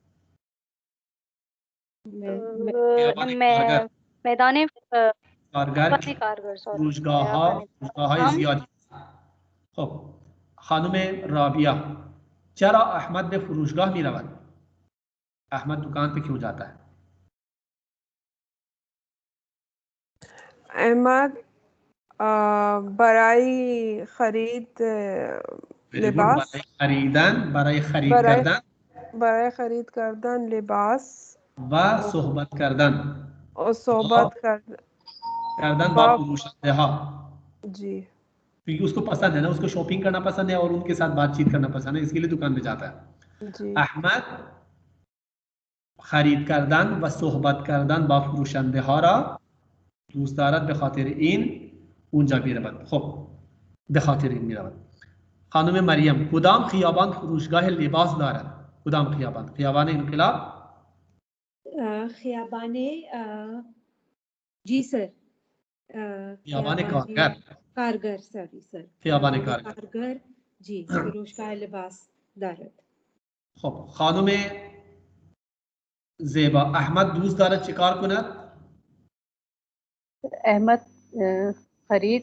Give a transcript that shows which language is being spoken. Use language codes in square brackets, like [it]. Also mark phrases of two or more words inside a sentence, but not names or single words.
[fa] میدان کارگر فروشگاه‌های زیادی. خب خانم رابعه چرا احمد به فروشگاه می رود؟ [hi] احمد दुकान पे क्यों जाता है? [fa] अहमद برای خرید لباس, برای خرید کردن لباس و صحبت کردن با فروشنده ها. [hi] जी क्योंकि उसको पसंद है ना, उसको शॉपिंग करना पसंद है और उनके साथ बातचीत करना पसंद है, इसके लिए दुकान पे जाता है. [fa] احمد خرید کردن و صحبت کردن با فروشنده ها را دوست دارد, به خاطر این اونجا میرود. خب به خاطر این میرود. خانم مریم کدام خیابان فروشگاه لباس دارد؟ کدام خیابان؟ خیابان انقلاب؟ [hi] خیابان जी सर. [fa] خیابان کارگر. [en] sorry sir. [fa] خیابان کارگر जी فروشگاه لباس دارد. خب خانم زیبا احمد دوست دارد چیکار کند؟ احمد خرید